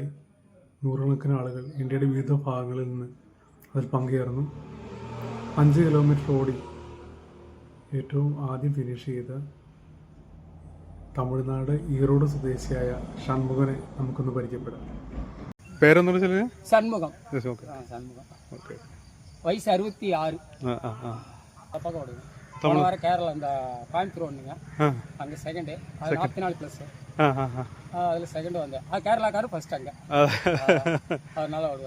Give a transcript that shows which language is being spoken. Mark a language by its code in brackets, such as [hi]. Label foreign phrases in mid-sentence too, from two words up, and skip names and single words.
[ml] നൂറുകണക്കിന് ആളുകൾ ഇന്ത്യയുടെ വിവിധ ഭാഗങ്ങളിൽ നിന്ന് അതിൽ പങ്കുചേർന്നു. 5 കിലോമീറ്റർ ഓടി ഏറ്റവും ആദ്യം ഫിനിഷ് ചെയ്ത തമിഴ്നാട് ഈറോഡ് സ്വദേശിയായ ഷൺമുഖനെ നമുക്കൊന്ന് പരിചയപ്പെടാം. പേരെന്താ? [ta] சண்முகம். வயசு 66. பக்கம் ஓடுங்க. போன வாரம் கேரளா இந்த கோயம்புத்தூர் ஒன்றுங்க, அங்கே செகண்டு, அது 44 ப்ளஸ், அதில் செகண்டு வந்தேன். கேரளாக்காரர் ஃபர்ஸ்ட், அங்கே அதனால ஓடுவார்.